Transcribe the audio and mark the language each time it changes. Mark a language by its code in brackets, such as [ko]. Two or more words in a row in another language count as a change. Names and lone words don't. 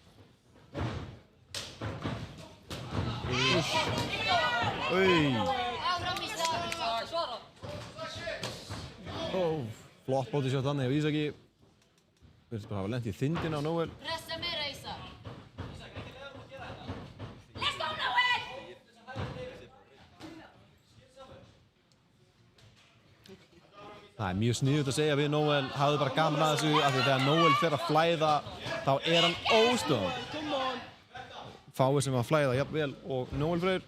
[is] Áfram Ísa. Svara. Flott bótishot þannig af Ísaki. Virðist bara hafa lent í þindina á Noel. Pressa meira Ísa. [en] Let's go Noel. [is] Það er mjög sniðugt að segja við Noel, hafðu bara gaman að þessu af því þegar Noel fer að flæða þá er hann óstöðvandi. Fáir sem að flæða jafnvel og Noel Freyr.